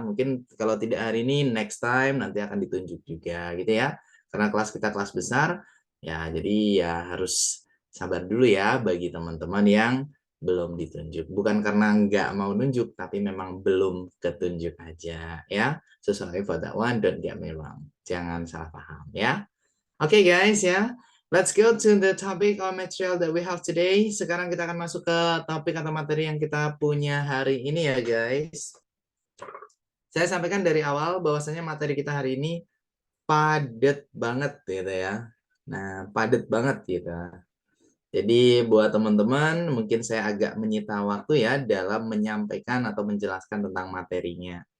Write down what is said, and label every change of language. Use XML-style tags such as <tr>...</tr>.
<id>Mungkin kalau tidak hari ini, next time nanti akan ditunjuk juga gitu ya. Karena kelas kita kelas besar, ya jadi ya harus sabar dulu ya bagi teman-teman yang belum ditunjuk. Bukan karena nggak mau nunjuk, tapi memang belum ketunjuk aja ya.</id> <en>So sorry for that one, don't get me wrong.</en> <id>Jangan salah paham ya.</id> <en>Oke guys ya. Let's go to the topic or material that we have today.</en> <id>Sekarang kita akan masuk ke topik atau materi yang kita punya hari ini ya guys. Saya sampaikan dari awal bahwasanya materi kita hari ini padat banget gitu ya. Nah, padat banget gitu. Jadi buat teman-teman mungkin saya agak menyita waktu ya dalam menyampaikan atau menjelaskan tentang materinya.</id>